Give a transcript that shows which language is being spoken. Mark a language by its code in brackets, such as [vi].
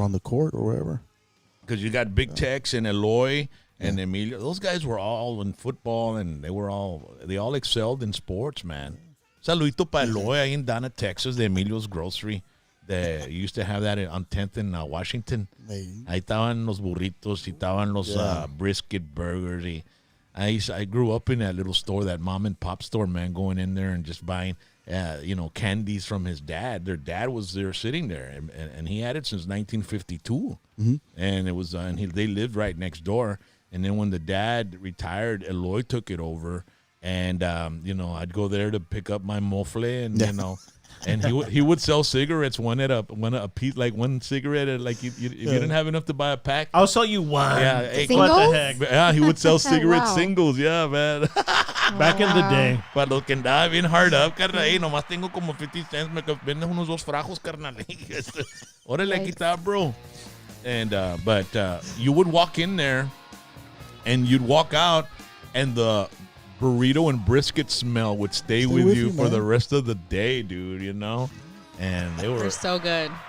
[en] Or on the court or wherever. Because you got Big Tex and Eloy and Emilio. Those guys were all in football, and they all excelled in sports, man. [es] Saludito para Eloy ahí [en] in [es] Donna, Texas, de Emilio's Grocery. [en] They used to have that on 10th in Washington. [es] Ahí estaban los burritos, y estaban los brisket burgers. [en] Y I grew up in that little store, that mom and pop store, man, going in there and just buying, candies from his dad. Their dad was there sitting there, and he had it since 1952. Mm-hmm. And it was, they lived right next door. And then when the dad retired, Eloy took it over. And, I'd go there to pick up my mofle and, and he would sell cigarettes, one piece, like one cigarette at, like if you didn't have enough to buy a pack, I'll sell you one. Yeah, hey, what the heck? Yeah, he would sell cigarette Wow. singles. Yeah, man. Back in the day. [es] Para los que andaba bien [en] hard up, [es] carnal. Hey, nomás tengo como [en] 50 cents. [es] Me vendes unos 2 frajos, carnal. Órale, aquí está, bro. [en] And but you would walk in there, and you'd walk out, and the burrito and brisket smell would stay with you for the rest of the day, dude, and they're so good.